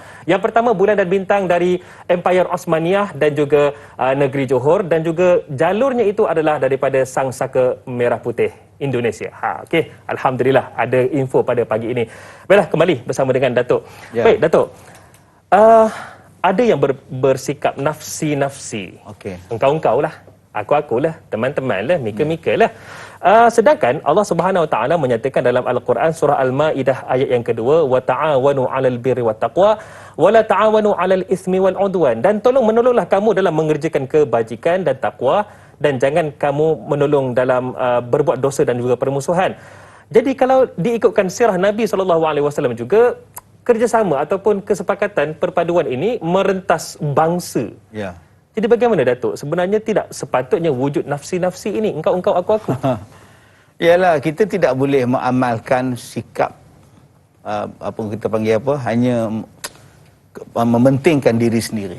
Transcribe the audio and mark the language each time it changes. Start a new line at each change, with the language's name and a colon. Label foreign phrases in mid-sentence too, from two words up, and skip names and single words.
Malay: Yang pertama bulan dan bintang dari Empire Osmaniyah dan juga negeri Johor dan juga jalurnya itu adalah daripada Sang Saka Merah Putih Indonesia. Okey, alhamdulillah ada info pada pagi ini. Baiklah, kembali bersama dengan Datuk. Ya. Baik, Datuk. Ada yang bersikap nafsi-nafsi. Okey. Engkau-engkau lah, aku-aku lah, teman-teman lah, mika-mika lah. Sedangkan Allah
Arabic: سبحانه وتعالى
Malay: menyatakan dalam Al-Quran surah Al-Maidah ayat yang kedua,
Arabic: وتعاونوا على البر والتقوى ولا تعاونوا على الإثم والعدوان.
Malay: Dan tolong-menolonglah kamu dalam mengerjakan kebajikan dan takwa dan jangan kamu menolong dalam berbuat dosa dan juga permusuhan. Jadi kalau diikutkan sirah Nabi SAW juga, kerjasama ataupun kesepakatan perpaduan ini merentas bangsa. Ya. Jadi bagaimana Datuk? Sebenarnya tidak sepatutnya wujud nafsi-nafsi ini. Engkau, aku-aku. Yalah, kita tidak boleh mengamalkan sikap apa kita panggil apa, hanya mementingkan diri sendiri.